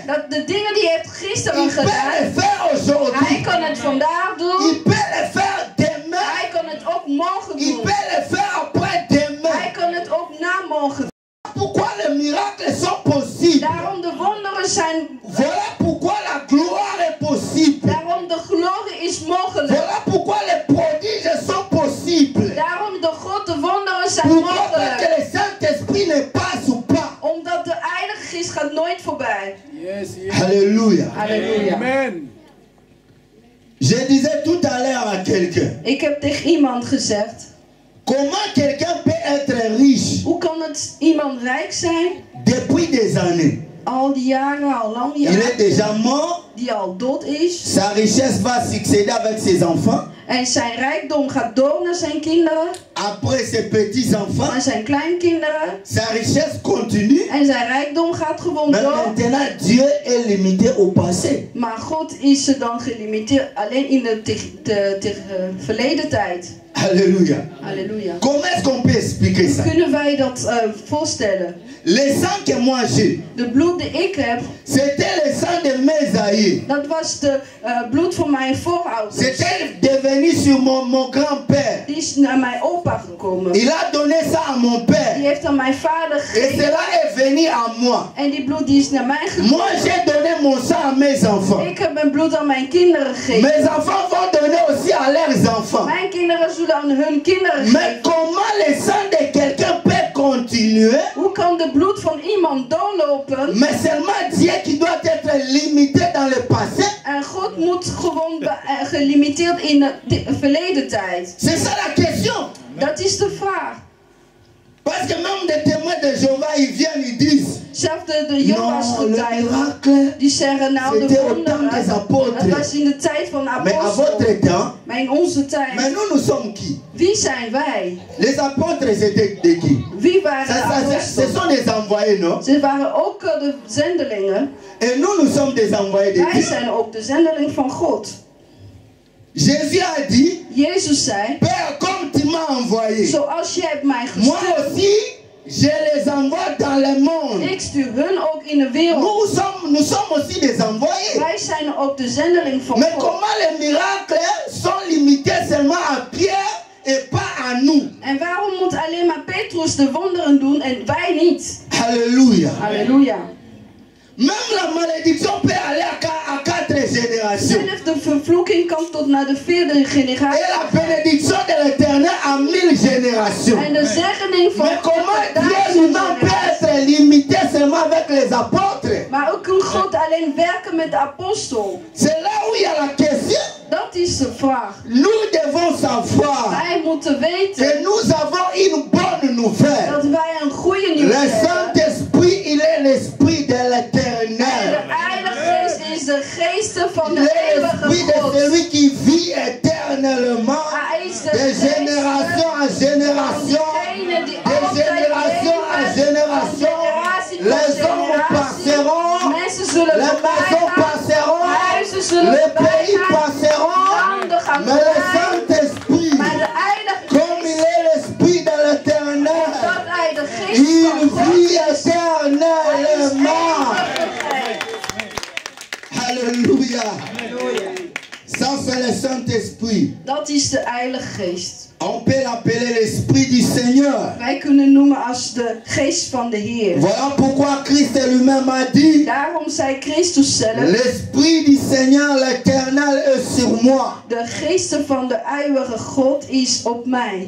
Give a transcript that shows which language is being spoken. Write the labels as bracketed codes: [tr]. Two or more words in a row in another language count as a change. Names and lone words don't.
[nl] dat de dingen die hij heeft gisteren [fr] il peut le [nl] gedaan, [fr] faire [nl] hij [fr] aujourd'hui. [nl] kan het vandaag doen. [fr] Il peut le faire demain. [nl] Hij kan het ook morgen [fr] Il [nl] doen. [fr] peut le faire après-demain. [nl] Hij kan het ook na morgen doen. [fr] Pourquoi les miracles sont possibles? [nl] Daarom de wonderen zijn, [fr] Voilà pourquoi la gloire est possible. [nl] daarom de glorie is mogelijk. [fr] Voilà pourquoi les prodiges sont possibles. [nl] Daarom de grote wonderen zijn [fr] Pourquoi? Parce que [nl] mogelijk. [fr] le Saint-Esprit ne passe pas. [nl] Omdat de Heilige Geest gaat nooit voorbij. [en] Yes, yes. [fr] Alléluia. [nl] Halleluja. Amen. [fr] Je disais tout à l'heure à quelqu'un, [nl] Ik heb tegen iemand gezegd, [fr] comment quelqu'un peut être riche [nl] hoe kan het iemand rijk zijn? [fr] depuis des années? [nl] Al die jaren, al lang [fr] Il [nl] jaren, [fr] est déjà mort, [nl] die al dood is. [fr] sa richesse va succéder avec ses enfants, [nl] En zijn rijkdom gaat door naar zijn kinderen [fr] après ses petits-enfants, [nl] en zijn kleinkinderen. [fr] sa richesse continue. [nl] En zijn rijkdom gaat gewoon [fr] Mais [nl] door. [fr] maintenant, Dieu est limité au passé. [nl] Maar God is er dan gelimiteerd alleen in de verleden tijd. [fr] Alléluia. [nl] Halleluja. [fr] Comment est-ce qu'on peut expliquer ça? [nl] Kunnen wij dat voorstellen? [fr] Le sang que moi j'ai, [nl] De bloed die ik heb, [fr] c'était le sang de mes aïeux. [nl] dat was de bloed van mijn voorouders. [fr] C'était devenu sur mon grand-père. [nl] Die is naar mijn opa gekomen. [fr] Il a donné ça à mon [nl] Die [fr] père. [nl] heeft aan mijn vader [fr] Et [nl] gegeven. [fr] cela est venu à moi. [nl] En die bloed die is naar mij [fr] Moi, [nl] gekomen. [fr] j'ai donné mon sang à mes enfants. [nl] Ik heb mijn bloed aan mijn kinderen gegeven. [fr] Mes enfants vont donner aussi à leurs enfants. [nl] Mijn kinderen zullen aan hun kinderen [fr] Mais [nl] geven. [fr] comment le sang de quelqu'un peut continuer? [nl] Hoe kan de bloed van iemand doorlopen? [fr] Mais seulement Dieu qui doit être limité dans le passé. [nl] En God moet gewoon gelimiteerd in de verleden tijd. [fr] C'est ça la question. [nl] Dat is de vraag. [fr] Parce que même des témoins de Jéhovah, ils viennent, ils disent, [nl] Zelfs de Johannes [fr] non, le [nl] getuigen, [fr] miracle, [nl] die zeggen nou de [fr] c'était au temps des [nl] wonderen, [fr] apôtres. [nl] dat was in de tijd van de [fr] Mais à [nl] apostel. [fr] votre temps, [nl] Maar in onze [fr] mais [nl] tijd, [fr] nous sommes qui? [nl] wie zijn wij? [fr] Les apôtres, c'était de qui? [nl] Wie waren de [fr] Ce [nl] apostelen? [fr] sont des envoyés, non? [nl] Ze waren ook de zendelingen. [fr] Et nous sommes des envoyés de [nl] Wij [fr] qui? [nl] zijn ook de zendeling van God. [fr] Jésus a dit, [nl] Jezus zei, [fr] Père, comme tu m'as envoyé, [nl] zoals jij hebt mij [fr] moi [nl] gestuurd, [fr] aussi, je les envoie dans le monde. [nl] ik stuur hun ook in de wereld. [fr] Nous sommes aussi des envoyés. [nl] Wij zijn ook de zendeling van [fr] Mais [nl] God. [fr] comment les miracles sont limités seulement à Pierre et pas à nous? [nl] En waarom moet alleen maar Petrus de wonderen doen en wij niet? [fr] Alléluia. [nl] Halleluja. [fr] Même la malédiction peut aller à 4 générations. [nl] Zelfs de vervloeking kan tot naar de 4e generatie. [fr] Et la bénédiction de l'éternel à 1000 générations. [nl] En de zegening van [fr] Mais [nl] God [fr] comment [nl] tot [fr] Dieu nous [nl] 1000 [fr] peut [nl] generaties. [fr] être limité seulement avec les apôtres? [nl] Maar ook kan God alleen werken met de apostel. [fr] C'est là où il y a la question. [nl] Dat is de vraag. [fr] Nous devons savoir [nl] Wij moeten weten [fr] que nous avons une bonne nouvelle. [nl] dat wij een goede nieuws [fr] Le [nl] hebben. [fr] Saint-Esprit, il est l'esprit de [nl] En de [fr] l'éternel. [nl] Heilige Geest is de geest van [fr] Il [nl] de [fr] est [nl] eeuwige [fr] l'esprit de [nl] God. [fr] celui qui vit éternellement, [nl] Hij is de [fr] de [nl] geest [fr] génération en [nl] van [fr] génération, [nl] diegene die [fr] de [nl] altijd [fr] génération en [nl] leven, [fr] génération. [nl] van generatie tot [fr] Les hommes [nl] generatie. [fr] passeront, [nl] Mensen zullen [fr] les [nl] voorbij [fr] maisons [nl] gaan, [fr] passeront, [nl] huizen zullen [fr] les [nl] voorbij [fr] pays [nl] gaan, [fr] passeront, [nl] landen gaan [fr] mais le [nl] voorbij. [fr] Saint-Esprit, [nl] Maar de Heilige [fr] comme il [nl] Geest, [fr] est l'esprit de l'éternel, [nl] dat hij de geest [fr] il [nl] van God [fr] vit [nl] is, hij is [fr] éternellement. [nl] eeuwigheid. [fr] Alléluia. Ça c'est le Saint-Esprit. [nl] Dat is de Heilige Geest. [fr] On peut l'appeler l'Esprit du Seigneur. [nl] Wij kunnen noemen als de Geest van de Heer. [fr] Voilà pourquoi Christ lui-même a dit, [nl] Daarom zei Christus zelf, [fr] l'Esprit du Seigneur l'Éternel est sur moi. [nl] de Geest van de eeuwige God is op mij.